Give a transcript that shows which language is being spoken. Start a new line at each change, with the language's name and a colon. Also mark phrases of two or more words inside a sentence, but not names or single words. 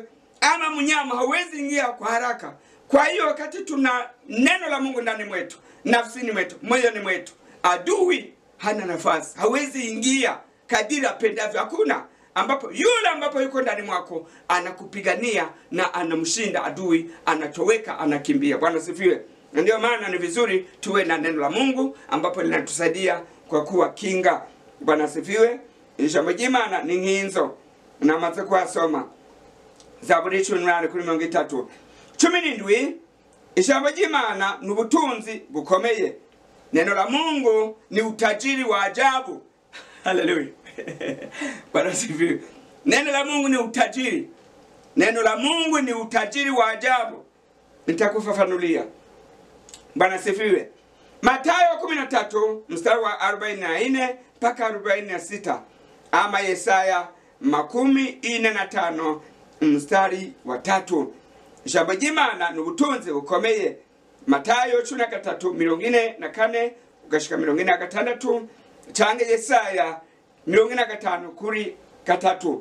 Swahili: Ama mnyama hawezi ingia kwa haraka. Kwa hiyo wakati tuna neno la Mungu ndani mwetu, nafsini mwetu, moyoni mwetu, adui hana nafasi, hawezi ingia kadiri apendavyo. Hakuna ambapo yule ambapo yuko ndani mwako anakupigania na anamshinda adui, anatoweka, anakimbia. Bwana sifiwe. Na ndio maana ni vizuri tuwe na neno la Mungu ambapo linatusaidia kwa kuwa kinga. Bwana sifiwe.
Rundi: Ijambo ry'Imana ni nkinzo. Namaze kuhasoma Zaburi 18:30. 17, ijambo ry'Imana ni ubutunzi bukomeye.
Swahili: Neno la Mungu ni utajiri wa ajabu. Haleluya. Bwana sifiwe. Neno la Mungu ni utajiri. Neno la Mungu ni utajiri wa ajabu. Nitakufafanulia. Bwana sifiwe. Mathayo 13:44-46 ama Yesaya 45:3.
Rundi: Ijambo ry'Imana ni ubutunzi bukomeye. Mathayo 13:44-46 canke Yesaya 45:3.